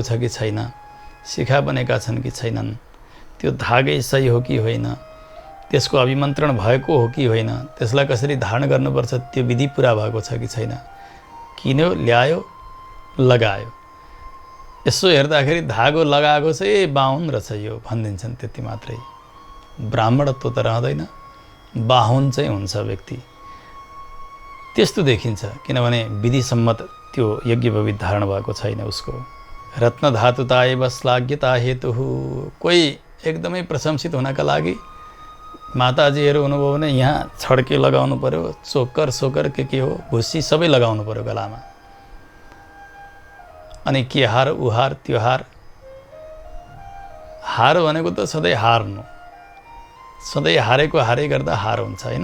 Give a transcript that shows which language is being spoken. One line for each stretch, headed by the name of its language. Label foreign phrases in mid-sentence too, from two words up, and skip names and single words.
Nepali: छ कि छैन, शिखा बनेका छन् कि छैनन्, त्यो धागै सही हो कि होइन, त्यसको अभिमन्त्रण भएको हो कि होइन, त्यसलाई कसरी धारण गर्नुपर्छ त्यो विधि पुरा भएको छ कि छैन, किन्यो ल्यायो लगायो, यसो हेर्दाखेरि धागो लगाएको छ ए बाहुन रहेछ यो भनिदिन्छन्, त्यति मात्रै। ब्राह्मणत्व त रहँदैन, बाहुन चाहिँ हुन्छ व्यक्ति। त्यस्तो देखिन्छ किनभने विधिसम्मत त्यो यज्ञोपवीत धारण भएको छैन उसको।
Sanskrit: रत्न धातुता एव श्लाघ्यता हेतु,
Nepali: कोही एकदमै प्रशंसित हुनका लागि माताजीहरू हुनुभयो भने यहाँ छड्के लगाउनु पर्यो, चोकर सोकर के हो भुसी सबै लगाउनु पर्यो गलामा। अनि के हार उहार त्यो हार, हार भनेको त सधैँ हार्नु, सधैँ हारेको हारै गर्दा हार हुन्छ होइन।